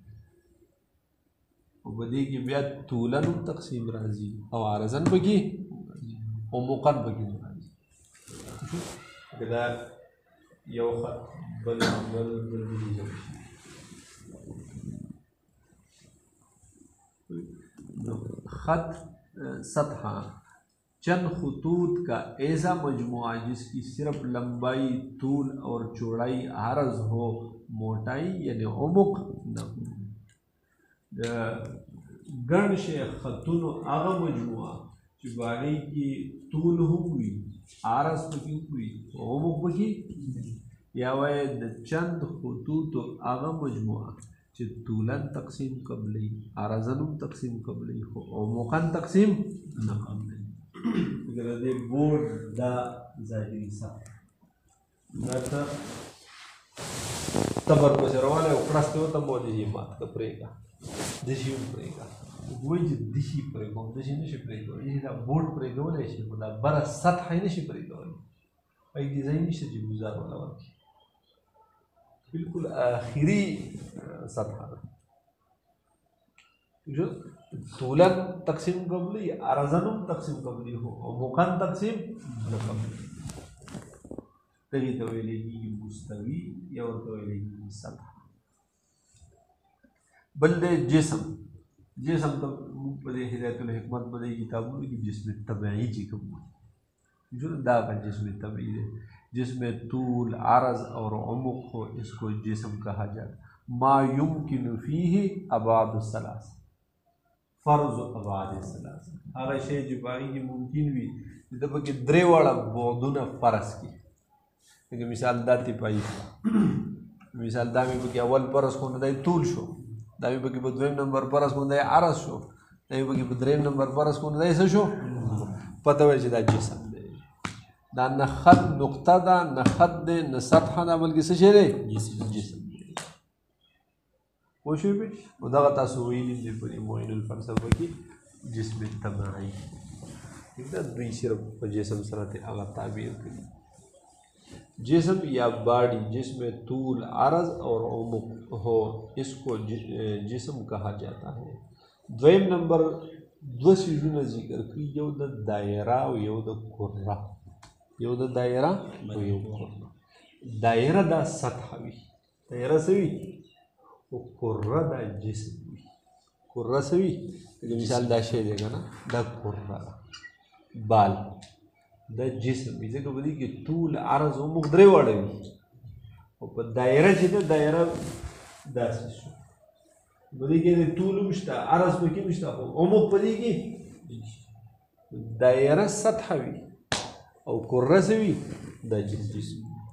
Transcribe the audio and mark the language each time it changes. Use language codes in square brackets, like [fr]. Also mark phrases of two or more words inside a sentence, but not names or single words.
[ps] او په دې کې بیا طولاً هم تقسیم راځي او عرضاً پکې او موقعاً پکې نه راځي. که دا یو خط بل خط [ur] سطحہ چند خطوط کا ایسا مجموعہ جس کی صرف لمبائی، طول اور چوڑائی عرض ہو، موٹائی یعنی عمق نہ ہو. [ps] ګڼ شی خطونو هغه مجموعه چې په هغې کې طول هم وي، عرض پکې هم وي، عمق پکې، یا وایي د چند خطوطو هغه مجموعه چې طولاً تقسیم قبلی، عرضاً هم تقسیم قبلی، خو عمقاً تقسیم نه قبلی. لکه د دې بورډ دا ظاهري سطح دا ته تبر پسې روان یې او کړستی ورته مو دې مات که پرېږده، دشي هم پرېږده. وایي چې دشي پرېږدم، دشي نه شي پرېږدولی، دا بورډ پرېږدولی شي خو دا بره سطحه یې نه شي پرېږدولی، هغې کې ځای نشته چې ګزار وله ورکړي. بالکل آخري سطحه ده. طولاً تقسیم قبلی، عرضاً هم تقسیم قبلی ہو، عمقاً تقسیم نه قبلی. دغې ته ویلی کېږي مستوي یا ورته ویلی کېږي سطحه. بل دی جسم جسم ته موږ په دې هدایت الحکمت په دې کتابونو کې جسم طبیعي چې کوم جو دا [ur] کا جسم طبیعي ہے جس میں طول عرض اور عمق ہو اس کو جسم کہا جاتا [ar] ما يمكن فيه ابعاد الثلاث فرض ابعاد الثلاث [ps] هغه شی چې باغی کې ممکن وي د پکې درې واړه بعدونه فرض کی لکه مثال داتی پای مثال دا مې پکې اول فرض کو نه دی طول شو دا مې پکې په دویم نمبر فرض کو نه دی عرض شو دا مې پکې په دریم نمبر فرض کو نه دی څه شو پته وایي چې دا جسم دی دا نه خط نقطه ده نه خط دی نه سطحه ده بلکې څه شی دی جسم دی پوه شوې پې نو دغه تاسو ویلي دي په معین الفلسفه کې جسم طبیعي ٹھیک ده دوی صرف په جسم سره هغه تعبیر کوي [ur] جسم یا باڈی جس میں طول عرض اور عمق ہو اس کو جسم کہا جاتا ہے [ps] دویم نمبر دو چیزونه ذکر کړي یو د دایره او یو د کره یو د دایره او یو کره دایره دا سطح وي دایره څه وي او کره دا جسم وي کره څه وي لکه مثال دا شی دی که نه دا کره بال دا جسم وي ځکه په دې کې طول عرض عمق درې واړه وي او په دایره چې ده دایره داسې شو په دې کې د طول هم شته عرض پکې هم شته خو عمق په دې کې دایره سطح وي او کره څه وي دا جسم